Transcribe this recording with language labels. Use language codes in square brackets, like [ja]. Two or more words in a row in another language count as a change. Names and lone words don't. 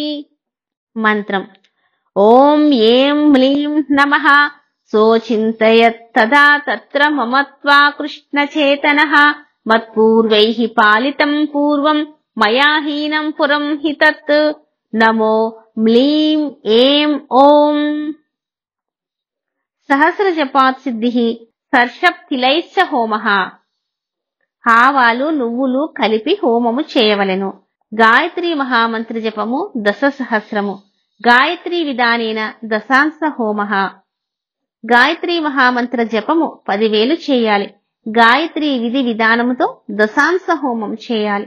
[sa] मंत्रम् ओम ऐं क्लीं नमः सोचिन्तयत्तदा तत्र ममत्वा कृष्णचेतनः मत्पूर्वैः पालितं पूर्वं मया हीनं पुरं हि तत् नमो म्लीं ऐं ओम। सहस्रजपात् सिद्धिः सर्षप्तिलैश्च होमः [te] ఆవాలు నువ్వులు కలిపి హోమము చేయవలెను। [sa] గాయత్రీ మహామంత్ర జపము 10 సహస్రము గాయత్రీ విధానేన దశాంశ హోమః [te] గాయత్రీ మహామంత్ర జపము 10,000 చేయాలి। గాయత్రీ విధి విధానముతో దశాంశ హోమం చేయాలి।